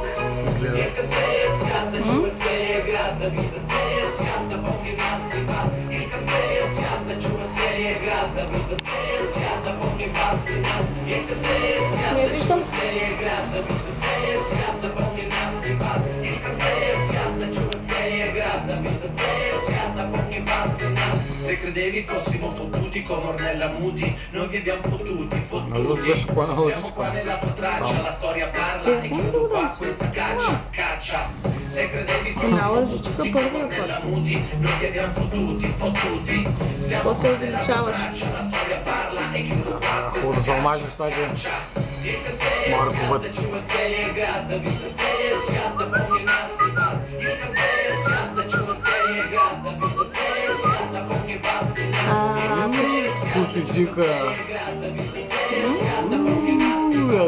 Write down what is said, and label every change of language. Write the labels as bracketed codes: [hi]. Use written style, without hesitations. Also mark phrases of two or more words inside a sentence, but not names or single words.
[bg] Искат целия свят да чуват целия град, да виждат целия свят, да помни нас и вас. Искат целия свят да чуват целия град, да виждат целия свят, да помни вас и нас. Искат целия свят да чуват целия град, да виждат целия свят, да помни нас и вас. Искат целия свят да чуват целия град, да [it] vista zero, scatta ogni passo in alto. Se credevi fossimo fottuti con Ornella Muti, noi vi abbiamo fottuti. Siamo qua nella tua traccia, la storia parla e chiudo qua questa caccia. Se credevi fossimo fottuti con Ornella Muti, noi vi abbiamo fottuti. Siamo qua nella tua traccia, la storia parla e chiudo qua questa caccia. [bg] Искат целия свят да чуват целия град, да виждат целия свят, да помни нас и вас. Искат целия свят да чуват целия град, да виждат целия свят, да помни вас и нас. Искат целия свят да чуват целия град, да виждат целия свят, да помни нас и вас.